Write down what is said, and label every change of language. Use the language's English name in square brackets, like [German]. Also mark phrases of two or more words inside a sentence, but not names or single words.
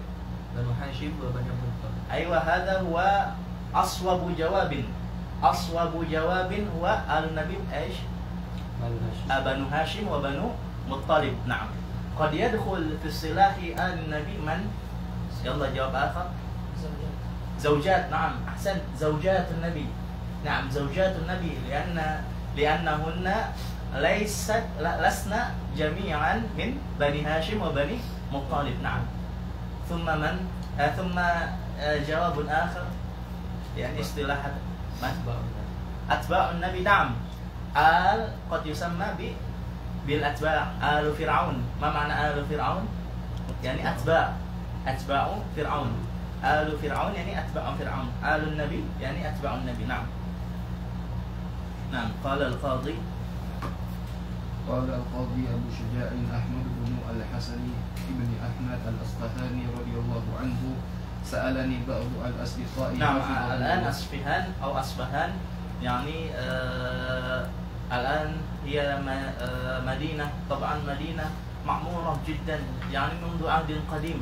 [Arabic] بنو هاشم وبنو المطلب. أيوا، هذا هو أصوب جواب. أصوب جواب هو آل النبي ايش؟ بنو هاشم وبنو المطلب. Naam. قد يدخل في اصطلاح النبي من? يلا جواب آخر. زوجات. نعم، أحسن. زوجات النبي. نعم، زوجات النبي لأنهن لسن جميعا من بني هاشم وبني المطلب. نعم. ثم من؟ ثم جواب آخر. يعني اصطلاح من؟ أتباع النبي. نعم. قد يسمى بالأتباع آل فرعون. ما معنى آل فرعون؟ يعني أتباع فرعون. آل فرعون يعني أتباع فرعون. آل النبي يعني أتباع النبي. نعم. نعم. قال القاضي. قال القاضي أبو شجاع أحمد بن الحسن ابن أحمد الأصفهاني رضي الله عنه سألني بعض الأصدقاء. نعم. الآن أصفهان يعني الآن هي مدينة، طبعا مدينة معمورة جدا يعني منذ عهد قديم.